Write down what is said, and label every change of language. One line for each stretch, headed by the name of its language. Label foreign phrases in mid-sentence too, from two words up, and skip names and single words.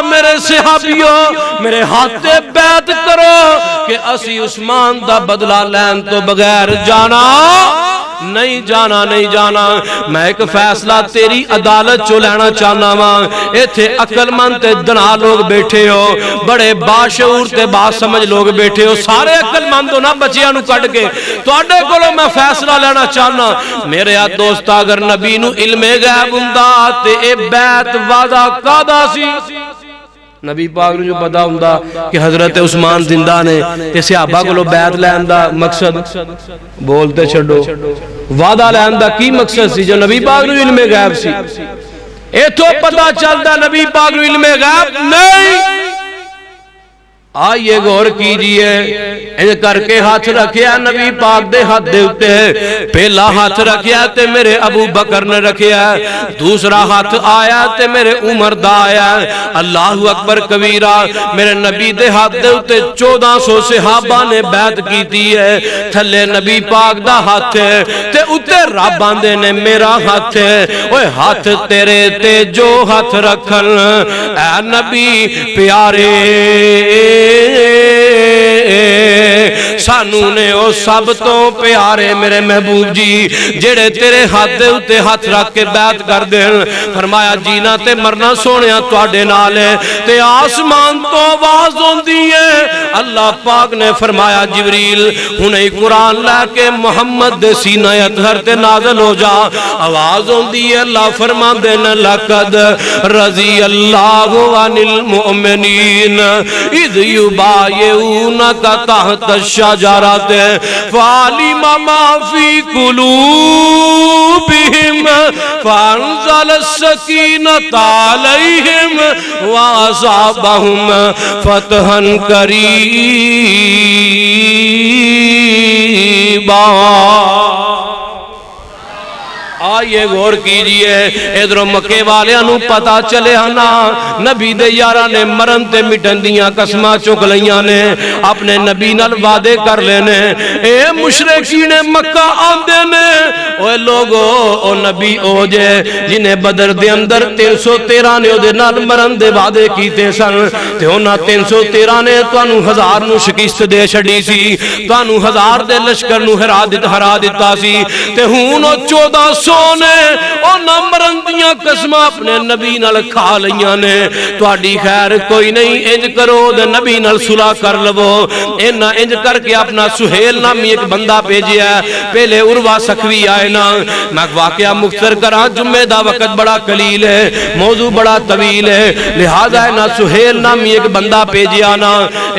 Punjabi: میرے صحابیوں میرے ہاتھ بیعت کرو کہ اسی عثمان دا بدلہ لین تو بغیر جانا نہیں جانا میں ایک فیصلہ تیری عدالت چو لینا چاہنا ماں ایتھے عقل مند تے دنا لوگ بیٹھے ہو بڑے باشعور تے باسمجھ لوگ بیٹھے ہو سارے عقل مند ہو نا بچیاں نو کٹ کے تو اڈے کولو میں فیصلہ لینا چاہنا میرے دوست اگر نبی نو علم غیب ہوندا تے اے بیعت وعدہ کادا سی نبی پاک نے جو پتا ہوندا کہ حضرت عثمان زندہ نے تے صحابہ کو بیعت لین دا مقصد بولتے چھڈو وعدہ لین دا کی مقصد سی جو نبی پاک نے علم غیب سی ایتھوں پتہ چلدا نبی پاک نے علم غیب نہیں
Urdu: آئیے غور کیجئے
Punjabi: ان کر کے ہاتھ رکھیا نبی پاک دے ہاتھ دے اتے پہلا ہاتھ رکھیا تے میرے ابو بکر نے رکھیا دوسرا ہاتھ آیا تے میرے عمر دا آیا
Arabic: اللہ اکبر کبیرہ
Punjabi: میرے نبی دے ہاتھ دے اتے 1400 صحابہ نے بیعت کیتی ہے تھلے نبی پاک دا ہاتھ ہے تے اتے رب آندے نے میرا ہاتھ ہے اوہ ہاتھ تیرے تے جو ہاتھ رکھن اے نبی پیارے سانو نے او سب تو پیارے میرے محبوب جی جڑے تیرے ہاتھ دے اتے ہاتھ رکھ کے بیعت کر دین فرمایا جینا تے مرنا سونیا تواڈے نال ہے تے آسمان تو آواز ہوندی ہے اللہ پاک نے فرمایا جبریل ہنے قرآن لے کے محمد دے سینہ اطہر تے نازل ہو جا آواز ہوندی ہے اللہ فرما دینا
Arabic: لقد رضی اللہ عن المؤمنین اذ یبایعونک تحت الشجرۃ فعلم ما فی قلوبہم فانزل السکینۃ علیہم واصابہم فتحا قریبا
Urdu: آئیے غور کیجئے
Punjabi: ادھر مکے والے انہوں پتا چلے آنا نبی دے یارہ نے مرن تے مٹن دیاں قسمہ چک لیاں نے اپنے نبی نال وعدے کر لینے اے مشرکین مکہ آندے نے اوے لوگو او نبی او جے جنہیں بدر دے اندر 313 نے او دے نال مرن دے وعدے کیتے سن تے ہونا 313 نے توانو 1000 نو شکست دے چھڑی سی توانو 1000 دے لشکر نو ہرا دیتا سی تے ہون او 1400 نے او نمبرن دیاں قسمہ اپنے نبی نال کھا لیاں نے تواڈی خیر کوئی نہیں انج کرو دے نبی نال صلح کر لو انج کر کے اپنا سہیل نامی ایک بندہ بھیجیا پہلے عروہ سخوی آئے نا میں واقعہ مختصر کرا جمعہ دا وقت بڑا قلیل ہے موضوع بڑا طویل ہے لہذا ہے نا سہیل نامی ایک بندہ بھیجیا نا اے